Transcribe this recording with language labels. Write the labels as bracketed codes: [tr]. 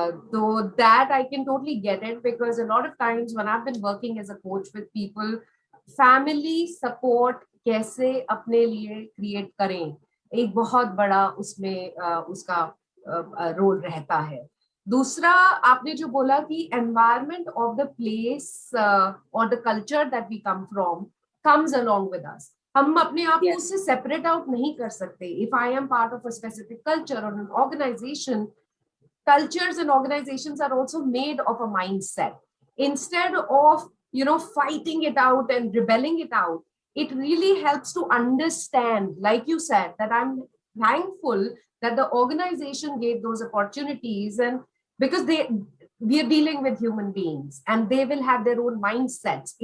[en] So that I can totally get it, because a lot of times when I've been working as a coach with people, [hi] family support कैसे अपने लिए create करें, एक बहुत बड़ा उसमें उसका रोल रहता है. दूसरा आपने जो बोला कि [en] environment of the place or the culture that we come from comes along with us. [hi] हम अपने आप को उससे separate out नहीं कर सकते. [en] If I am part of a specific culture or an organization, cultures and organizations are also made of a mindset. Instead of fighting it out and rebelling it out, it really helps to understand, like you said, that I'm thankful that the organization gave those opportunities, and because we are dealing with human beings and they will have their own mindsets.